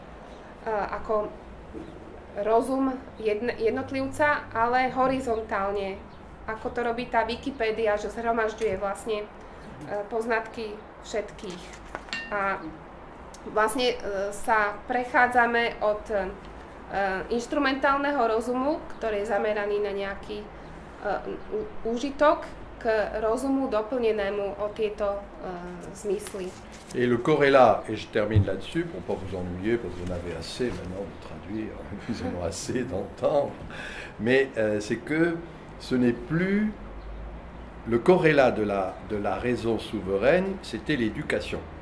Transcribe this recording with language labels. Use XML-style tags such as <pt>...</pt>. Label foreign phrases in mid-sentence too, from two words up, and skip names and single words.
<sk>ako rozum jednotlivca, ale horizontálne, ako to robí tá Wikipédia, že zhromažďuje vlastne poznatky všetkých. A vlastne sa prechádzame od inštrumentálneho rozumu, ktorý je zameraný na nejaký úžitok, k rozumu doplnenému o tieto zmysly.</sk> <fr>Et le corrélat, et je termine là-dessus pour ne pas vous ennuyer, parce que vous en avez assez maintenant de traduire, vous en avez assez d'entendre, mais c'est que ce n'est plus le corrélat de la raison souveraine, c'était l'éducation.</fr>